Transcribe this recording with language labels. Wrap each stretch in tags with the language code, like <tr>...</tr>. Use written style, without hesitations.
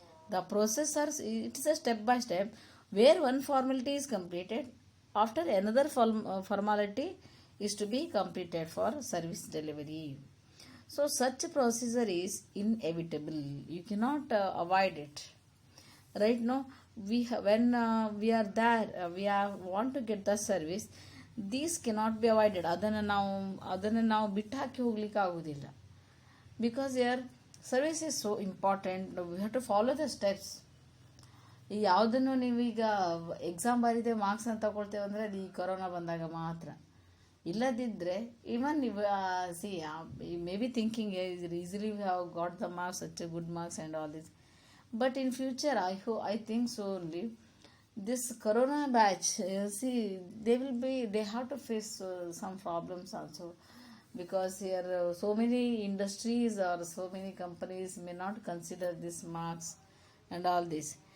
<en>The process it is a step by step where one formality is completed, after another formality is to be completed for service delivery. So such procedure is inevitable. You cannot avoid it. Right now, when we are there, want to get the service. These cannot be avoided.</en> <kn>ಅದನ್ನು ನಾವು ಬಿಟ್ಟು ಹಾಕಿ ಹೋಗ್ಲಿಕ್ಕೆ ಆಗೋದಿಲ್ಲ.</kn> <en>Because service is so important. We have to follow the steps.</en> <kn>ಈ ಯಾವುದನ್ನು ನೀವೀಗ exam ಬರೀದೆ marks ಅಂತ ತಗೊಳ್ತೇವೆ ಅಂದರೆ ಅದು ಈ ಕೊರೋನಾ ಬಂದಾಗ ಮಾತ್ರ.</kn> <en>ಇಲ್ಲದಿದ್ದರೆ even see maybe thinking easily we have got the marks, such a good marks and all this. But in future, I think so only. This corona batch, they have to face some problems also, because here so many industries or so many companies may not consider this marks and all this.</en>